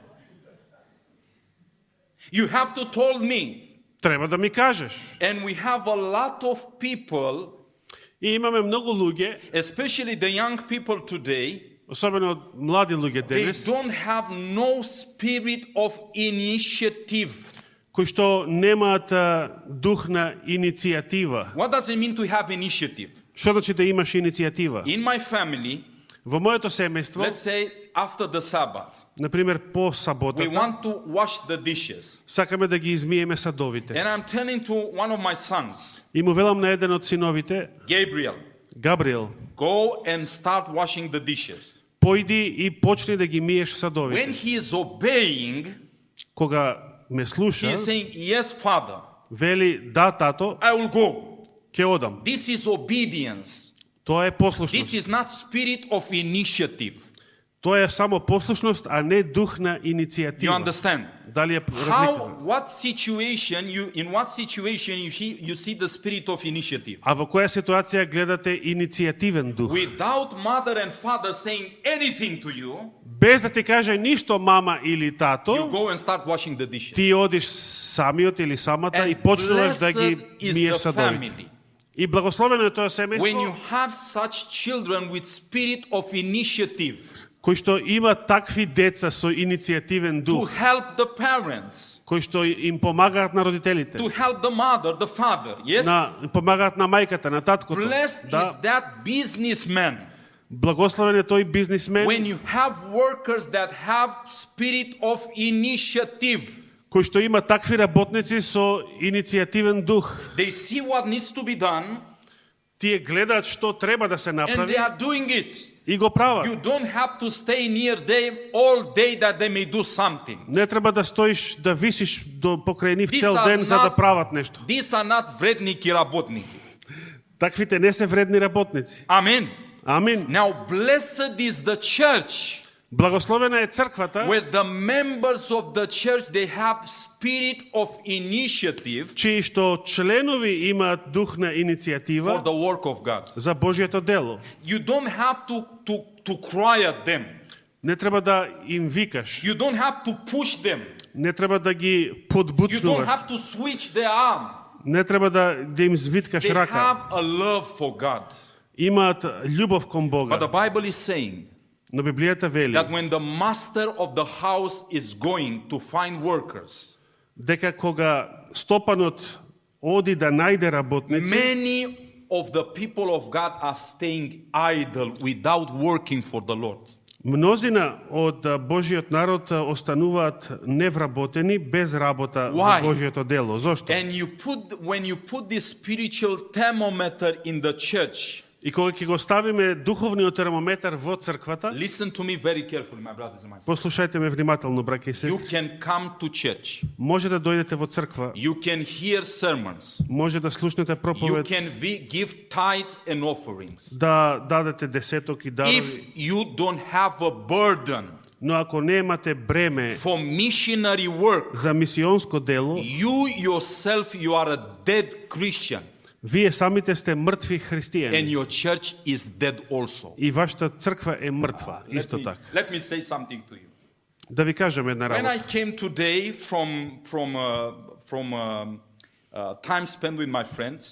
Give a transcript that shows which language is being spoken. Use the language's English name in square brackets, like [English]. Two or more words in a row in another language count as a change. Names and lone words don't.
[English] You have to told me. [Macedonian] Треба да ми кажеш. [English] And we have a lot of people, [Macedonian] И имаме многу луѓе, [English] especially the young people today, [Macedonian] особено млади луѓе [English] they [Macedonian] денес, [English] don't have no spirit of initiative. [Macedonian] кои што немаат дух на иницијатива. [English] What does it mean to have initiative? [Macedonian] Што значи да имаш иницијатива? [English] In my family, [Macedonian] Во моето семејство, [English] let's say after the Sabbath, [Macedonian] например по [English] we [Macedonian] саботата, [English] want to wash the dishes. [Macedonian] сакаме да ги измиеме садовите. [English] And I'm telling to one of my sons, [Macedonian] И му велам на еден од синовите, [English] Gabriel, [Macedonian] Габриел, [English] go and start washing the dishes. [Macedonian] појди и почни да ги миеш [English] When [Macedonian] садовите. [English] he is obeying, [Macedonian] Кога ме [English] he [Macedonian] слуша, [English] is saying, yes, Father, [Macedonian] вели, да, тато, [English] I will go. [Macedonian] ќе одам. [English] This is obedience. [Macedonian] Тоа е [English] This [Macedonian] послушност. [English] is not spirit of initiative. [Macedonian] Тоа е само послушност, а не дух на [English] Do you [Macedonian] иницијатива. [English] understand? [Macedonian] Дали ја разликуваме? [English] What situation in what situation you see the spirit of initiative? [Macedonian] А во која ситуација гледате иницијативен дух? [English] Without mother and father saying anything to you, [Macedonian] Без да ти каже ништо мама или [English] you [Macedonian] тато, [English] go and start washing the dishes. [Macedonian] ти одиш самиот или самата и [English] And [Macedonian] почнуваш да ги [English] blessed is [Macedonian] миеш [English] the [Macedonian] садовите. [English] family. [Macedonian] И благословено е тоа [English] When you [Macedonian] семејство [English] have such children with spirit of initiative [Macedonian] кои што има такви деца со иницијативен [English] to [Macedonian] дух, [English] help the parents, [Macedonian] кои што им помагаат на родителите, [English] to help the mother, the father, yes? [Macedonian] помагаат на мајката, на таткото. [English] Blessed [Macedonian] Да, [English] is that businessman [Macedonian] благословен е тој бизнисмен [English] when you have workers that have spirit of initiative. [Macedonian] кој што има такви работници со иницијативен дух. [English] They see what needs to be done [Macedonian] Тие гледаат што треба да се [English] and [Macedonian] направи [English] they are doing it. [Macedonian] и го прават. [English] You don't have to stay near them all day that they may do something. [Macedonian] Не треба да стоиш, да висиш до покрај нив [English] These [Macedonian] цел [English] are [Macedonian] ден за да [English] not- [Macedonian] прават нешто. [English] These are not [Macedonian] вредники работники. Таквите не се вредни работници. [English] Amen. [Macedonian] Амин. [English] Now blessed is the church [Macedonian] Благословена е црквата, [English] where the members of the church they have spirit of initiative [Macedonian] чии што членови имаат дух на [English] for [Macedonian] иницијатива [English] the work of God. [Macedonian] за Божјето дело. [English] You don't have to cry at them. [Macedonian] Не треба да им викаш, [English] You don't have to push them. [Macedonian] не треба да ги [English] You don't [Macedonian] подбуцнуваш, [English] have to switch their arm. [Macedonian] не треба да им звиткаш [English] They [Macedonian] рака. [English] have a love for God. [Macedonian] Имаат љубов кон [English] But the [Macedonian] Бога. [English] Bible is saying [Macedonian] Но Библијата вели [English] that when the master of the house is going to find workers, [Macedonian] дека кога стопанот оди да најде работници, [English] many of the people of God are staying idle without working for the Lord. [Macedonian] мнозина од Божиот народ остануваат невработени без работа [English] Why? [Macedonian] за Божиото дело. Зошто? [English] And when you put this spiritual thermometer in the church, [Macedonian] И кога ќе го ставиме духовниот термометар во црквата, [English] listen to me very carefully, my brothers and my sisters. [Macedonian] послушајте ме внимателно, браќа и [English] You [Macedonian] сестри. [English] can come to church. [Macedonian] Може да дојдете во црква, [English] You can hear sermons. [Macedonian] може да слушнете [English] You [Macedonian] проповед, [English] can give tithes and offerings. [Macedonian] да дадете десеток и дарови, [English] If you don't have a burden [Macedonian] но ако немате бреме [English] for missionary work, [Macedonian] за мисионско дело, [English] you yourself, you are a dead Christian [Macedonian] вие самите сте мртви [English] and [Macedonian] христијани [English] your church is dead also. [Macedonian] и вашата црква е мртва, исто така. [English] Let me say something to you. [Macedonian] Да ви кажем една [English] When I [Macedonian] работа. [English] came today from time spent with my friends,